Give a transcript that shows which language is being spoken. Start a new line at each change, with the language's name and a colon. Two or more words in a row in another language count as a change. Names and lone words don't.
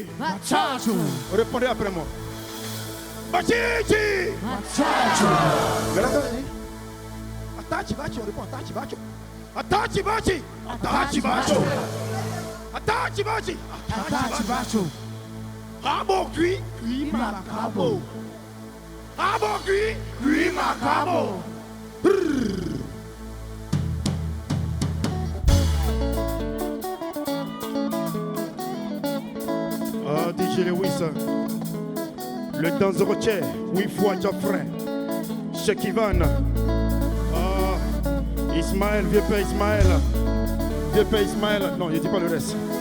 French: Répondez après moi. Bachichi. Mais là, Atachi bachi, on répond Atachi bachi. Atachi bachi. Atachi bachi. Atachi bachi. Atachi bachi. Rabo cuit, cuit macabo. Rabo cuit, cuit macabo. Ah, DJ Lewis, le dangereux, oui, foi, Joffrey, Cheikh Ivan, ah, Ismaël, vieux père Ismaël, non, il ne dit pas le reste.